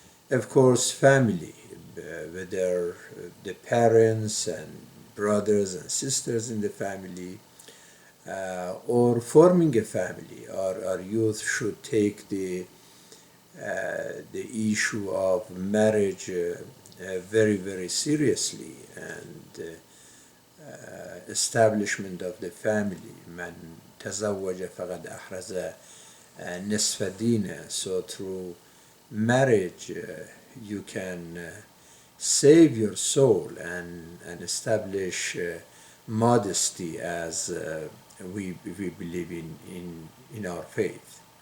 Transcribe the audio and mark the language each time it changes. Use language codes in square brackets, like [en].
[en] Of course, family, whether the parents and brothers and sisters in the family, or forming a family, our youth should take the issue of marriage very, very seriously, and establishment of the family. [ar] من تزوج فقد أحرز نصف دينه. [en] So through marriage you can save your soul and establish modesty as we believe in our faith.